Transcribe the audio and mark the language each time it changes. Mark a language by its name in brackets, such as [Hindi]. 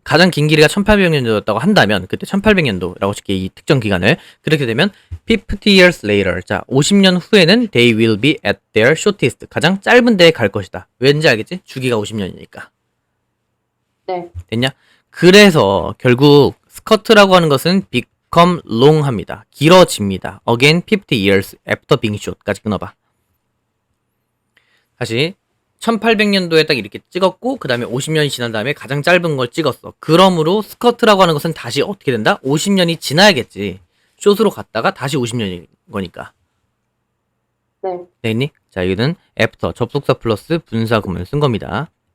[Korean] 가장 긴 길이가 1800년도였다고 한다면 그때 1800년도라고 칠게 이 특정 기간을 그렇게 되면 [English] 50 years later [Korean] 자 50년 후에는 [English] they will be at their shortest [Korean] 가장 짧은 데에 갈 것이다. 왠지 알겠지? 주기가 50년이니까 네. 됐냐? 그래서 결국 스커트라고 하는 것은 [English] become long [Korean] 합니다. 길어집니다. [English] Again 50 years after being short까지 끊어봐. [Korean] 다시 1800년도에 딱 이렇게 찍었고 그 다음에 50년이 지난 다음에 가장 짧은 걸 찍었어. 그러므로 스커트라고 하는 것은 다시 어떻게 된다? 50년이 지나야겠지. 숏으로 갔다가 다시 50년인 거니까. 네. 됐니? 자, 여기는 after 접속사 플러스 분사 구문을 쓴 겁니다.